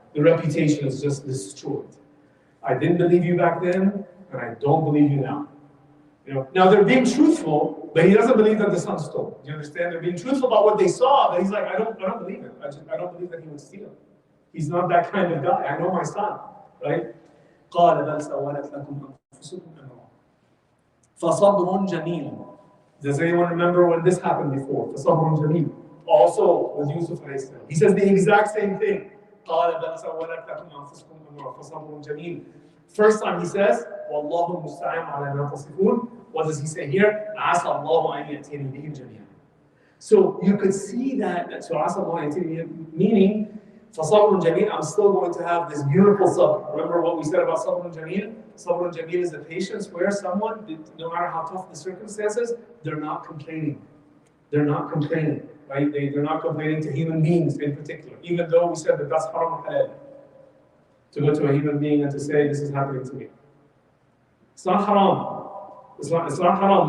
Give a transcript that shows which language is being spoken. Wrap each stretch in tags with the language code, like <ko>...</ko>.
<en>The reputation is just destroyed. I didn't believe you back then, and I don't believe you now. Now they're being truthful, but he doesn't believe that the son stole. Do you understand? They're being truthful about what they saw, but he's like, I don't believe it. I don't believe that he would steal. He's not that kind of guy. I know my son, right?</en> <ar>قال بل سولت لكم أنفسكم أمرا فصبر جميل.</ar> <en>Does anyone remember when this happened before?</en> <ar>فصبر جميل.</ar> <en>Also with Yusuf alayhi salam. He says the exact same thing.</en> <ar>قال بل سولت لكم أنفسكم أمرا فصبر جميل.</ar> <en>First time he says,</en> <ar>والله المستعان على ما تصفون.</ar> <en>What does he say here?</en> <ar>عسى الله أن يأتيني بهم جميعا.</ar> <en>So you could see that. So</en> <ar>عسى الله أن يأتيني بهم,</ar> <en>meaning</en> <ar>فصبر جميل,</ar> <en>I'm still going to have this beautiful sabr. Remember what we said about sabr jameel? Sabr jameel is the patience where someone, no matter how tough the circumstances, they're not complaining. They're not complaining, right? They're not complaining to human beings in particular, even though we said that that's haram halal. To go to a human being and to say, this is happening to me. It's not haram. It's not haram.</en>